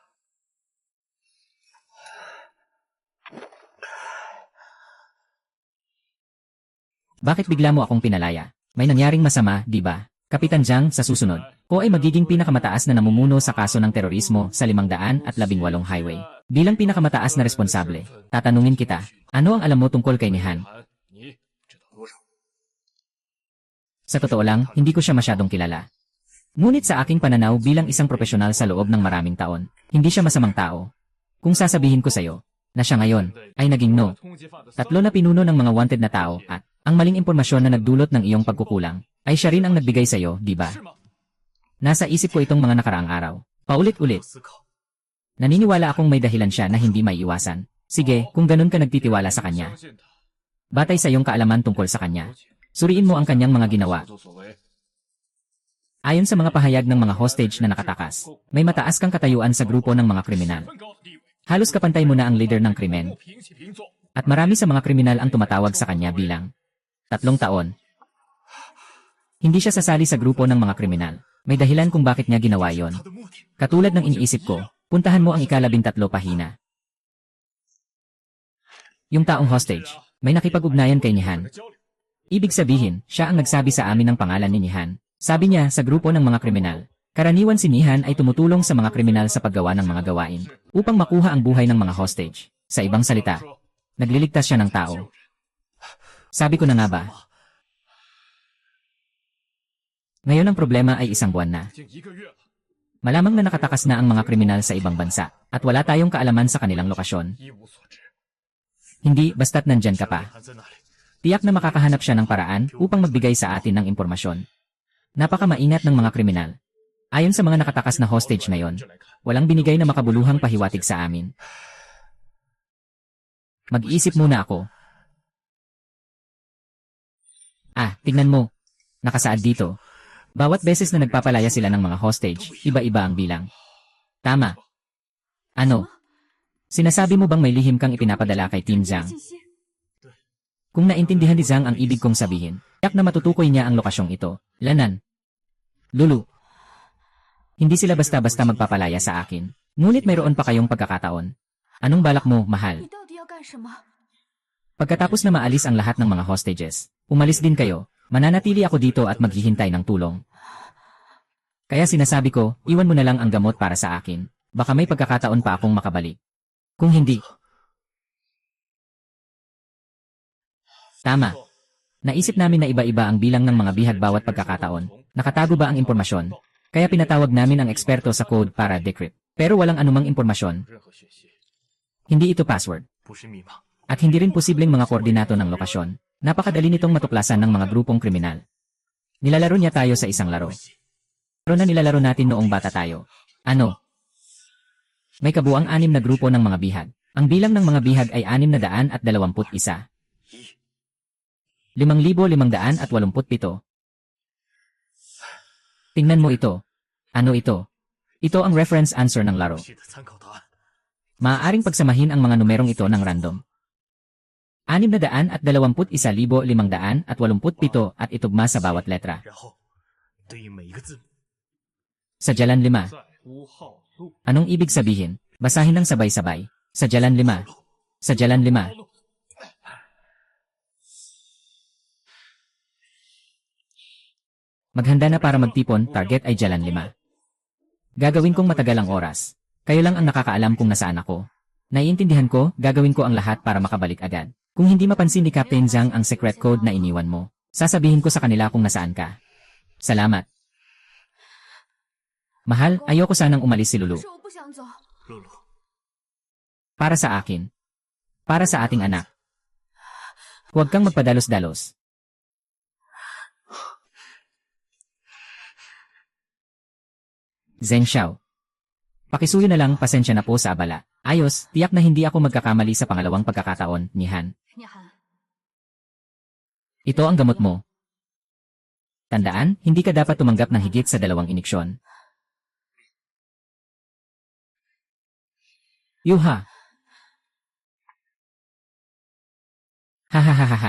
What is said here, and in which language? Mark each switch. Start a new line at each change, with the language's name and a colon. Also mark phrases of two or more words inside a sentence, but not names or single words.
Filipino: Bakit bigla mo akong pinalaya? May nangyaring masama, di ba? Kapitan Zhang, sa susunod, ko ay magiging pinakamataas na namumuno sa kaso ng terorismo sa 518 highway. Bilang pinakamataas na responsable, tatanungin kita, ano ang alam mo tungkol kay ni Han?
Chinese: 你知道多少？
Filipino: Sa totoo lang, hindi ko siya masyadong kilala. Ngunit sa aking pananaw bilang isang profesional sa loob ng maraming taon, hindi siya masamang tao. Kung sasabihin ko sa'yo, na siya ngayon, ay naging no.
Chinese: 通缉犯的
Filipino: Tatlo na pinuno ng mga wanted na tao at ang maling impormasyon na nagdulot ng iyong pagkukulang, ay siya rin ang nagbigay sa'yo, di ba?
Chinese: 是吗？
Filipino: Nasa isip ko itong mga nakaraang araw. Paulit-ulit.
Chinese: 思考。
Filipino: Naniniwala akong may dahilan siya na hindi maiiwasan. Sige, kung ganun ka nagtitiwala sa kanya.
Chinese: 相信他，
Filipino: Batay sa iyong kaalaman tungkol sa kanya. Suriin mo ang kanyang mga ginawa.
Chinese: 所作所为。
Filipino: Ayon sa mga pahayag ng mga hostage na nakatakas, may mataas kang katayuan sa grupo ng mga kriminal.
Chinese: 分高的地位，
Filipino: Halos kapantay mo na ang leader ng krimen.
Chinese: 不平起平坐。
Filipino: At marami sa mga kriminal ang tumatawag sa kanya bilang 3 taon. Hindi siya sasali sa grupo ng mga kriminal. May dahilan kung bakit niya ginawa yon.
Chinese: 他的目的
Filipino: Katulad ng iniisip ko, puntahan mo ang ika-13 pahina. Yung taong hostage, may nakipag-ugnayan kay ni Han.
Chinese: 的交流，
Filipino: Ibig sabihin, siya ang nagsabi sa amin ng pangalan ni Han. Sabi niya sa grupo ng mga kriminal. Karaniwan si Nihan ay tumutulong sa mga kriminal sa paggawa ng mga gawain upang makuha ang buhay ng mga hostage. Sa ibang salita, nagliligtas siya ng tao. Sabi ko na nga ba? Ngayon ang problema ay 1 buwan na.
Chinese: 已经1个月了，
Filipino: Malamang na nakatakas na ang mga kriminal sa ibang bansa at wala tayong kaalaman sa kanilang lokasyon.
Chinese: 一无所知。
Filipino: Hindi basta't nandyan ka pa.
Chinese: 还在那里，
Filipino: Tiyak na makakahanap siya ng paraan upang magbigay sa atin ng impormasyon. Napakamaingat ng mga kriminal. Ayon sa mga nakatakas na hostage ngayon,
Chinese: 这来看，
Filipino: walang binigay na makabuluhang pahiwatig sa amin. Mag-iisip muna ako. Ah, tignan mo. Nakasaad dito. Bawat beses na nagpapalaya sila ng mga hostage, iba-iba ang bilang. Tama. Ano? Sinasabi mo bang may lihim kang ipinapadala kay Team Zhang?
Chinese: 信息。
Filipino: Kung naintindihan ni Zhang ang ibig kong sabihin, tiyak na matutukoy niya ang lokasyong ito. Lanan. Lulu. Hindi sila basta-basta magpapalaya sa akin. Ngunit mayroon pa kayong pagkakataon. Anong balak mo, mahal?
Chinese: 你到底要干什么？
Filipino: Pagkatapos na maalis ang lahat ng mga hostages, umalis din kayo. Mananatili ako dito at maghihintay ng tulong. Kaya sinasabi ko, iwan mo na lang ang gamot para sa akin. Baka may pagkakataon pa akong makabalik. Kung hindi. Tama. Naisip namin na iba-iba ang bilang ng mga bihag bawat pagkakataon. Nakatago ba ang impormasyon? Kaya pinatawag namin ang eksperto sa code para decrypt. Pero walang anumang impormasyon.
Chinese: 任何讯息，
Filipino: Hindi ito password.
Chinese: 不是密码。
Filipino: At hindi rin posibleng mga koordinato ng lokasyon. Napakadali nitong matuklasan ng mga grupong kriminal. Nilalaro niya tayo sa isang laro. Laro na nilalaro natin noong bata tayo. Ano? May kabuang 6 na grupo ng mga bihag. Ang bilang ng mga bihag ay 621. 5,587. Tingnan mo ito. Ano ito? Ito ang reference answer ng laro.
Chinese: 系的参考答案。
Filipino: Maaaring pagsamahin ang mga numerong ito ng random. 621,587 at itugma sa bawat letra.
Chinese: 然后对应每一个字母。
Filipino: Sa Jalan 5.
Chinese: 在乌号路，
Filipino: Anong ibig sabihin? Basahin ng sabay-sabay. Sa Jalan 5. Sa Jalan 5. Maghanda na para magtipon, target ay Jalan 5. Gagawin kong matagal ang oras. Kayo lang ang nakakaalam kung nasaan ako. Naiintindihan ko, gagawin ko ang lahat para makabalik agad. Kung hindi mapansin ni Captain Zhang ang secret code na iniwan mo, sasabihin ko sa kanila kung nasaan ka. Salamat. Mahal, ayoko sanang umalis si Lulu.
Chinese: 可是我不想走。露露，
Filipino: Para sa akin. Para sa ating anak. Huwag kang magpadalos-dalos. Zheng Xiao. Pakisuyo na lang, pasensya na po sa abala. Ayos, tiyak na hindi ako magkakamali sa pangalawang pagkakataon, ni Han.
Chinese: 你喊，
Filipino: Ito ang gamot mo. Tandaan, hindi ka dapat tumanggap ng higit sa 2 iniksyon. Yuha. Hahaha.